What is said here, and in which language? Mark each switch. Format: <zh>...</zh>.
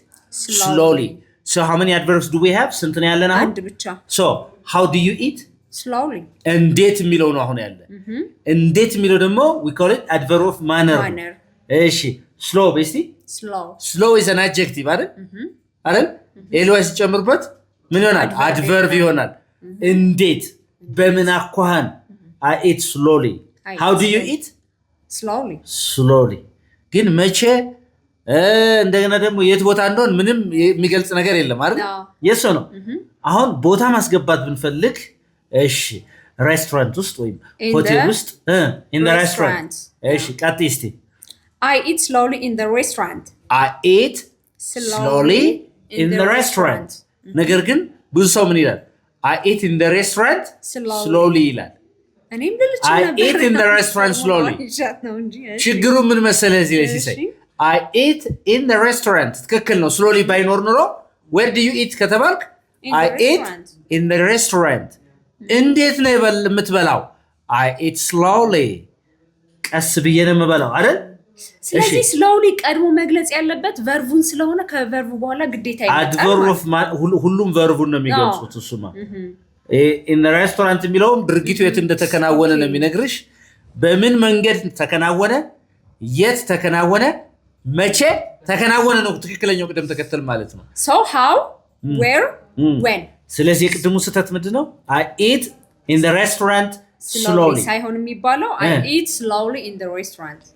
<en>So how many adverbs do we have?</en> <am>ስንት ነው ያለን አሁን? አንድ ብቻ።</am> <en>So how do you eat? Slowly.</en> <am>እንዴት የሚለው ነው አሁን ያለ። እንዴት የሚለው ደግሞ</am> <en>we call it adverb of manner. እሺ slow በስቲ slow is an adjective አይደል?</en> <am>ኤልዋይ ሲጨምርበት ምን ይሆናል?</am> <en>adverb ይሆናል።</en> <am>እንዴት በምን አኳኋን?</am> <en>I eat slowly. How do you eat? Slowly.</en> <am>ግን መቼ እንደገና ደግሞ የት ቦታ እንደሆነ ምንም የሚገልጽ ነገር የለም አይደል? የሱ ነው። አሁን ቦታ ማስገባት ብንፈልግ እሺ ሬስቶራንት ውስጥ ወይም ሆቴል ውስጥ</am> <en>in the restaurant</en> <am>እሺ ቀጥይ እስቲ</am> <en>I eat slowly in the restaurant I eat slowly in the restaurant</en> <am>ነገር ግን ብዙ ሰው ምን ይላል</am> <en>I eat in the restaurant slowly ይላል</en> <am>እኔም ልልች</am> <en>I eat in the restaurant slowly ችግሩ ምን መሰለህ እዚህ ላይ ሲሳይ I eat in the restaurant ትክክል ነው slowly ባይኖር ኖሮ where do you eat ከተባልክ I eat in the restaurant እንዴት ነው የምትበላው I eat slowly</en> <am>ቀስ ብዬ ነው የምበላው አይደል ስለዚህ slowly ቀድሞ መግለጽ ያለበት ቨርቡን ስለሆነ ከቨርቡ በኋላ ግዴታ ይመጣል ሁሉም ቨርቡን ነው የሚገልጹት እሱማ</am> <en>in the restaurant</en> <am>የሚለው ድርጊቱ የት እንደተከናወነ ነው የሚነግርሽ በምን መንገድ ተከናወነ የት ተከናወነ መቼ ተከናወነ ነው ትክክለኛው ቅደም ተከተል ማለት ነው</am> <en>so how where when</en> <am>ስለዚህ የቅድሙ ስህተት ምንድነው</am> <en>I eat in the restaurant slowly</en> <am>ሳይሆን የሚባለው</am> <en>I eat slowly in the restaurant</en>